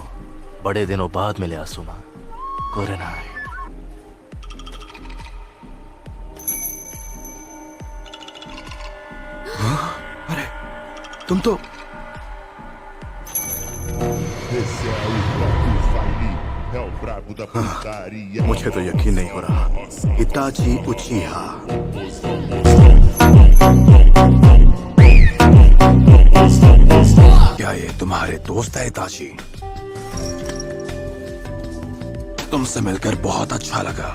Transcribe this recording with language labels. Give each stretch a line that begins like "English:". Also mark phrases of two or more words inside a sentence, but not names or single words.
Hindi: बड़े दिनों बाद मिले आसुमा। कोरेना है। अरे तुम तो
Portuguese: Esse é o próprio Faili, é o brabo da putaria.
Hindi: मुझे तो यकीन नहीं हो रहा। इताची उचिहा। क्या ये तुम्हारे दोस्त है इताची? तुमसे मिलकर बहुत अच्छा लगा।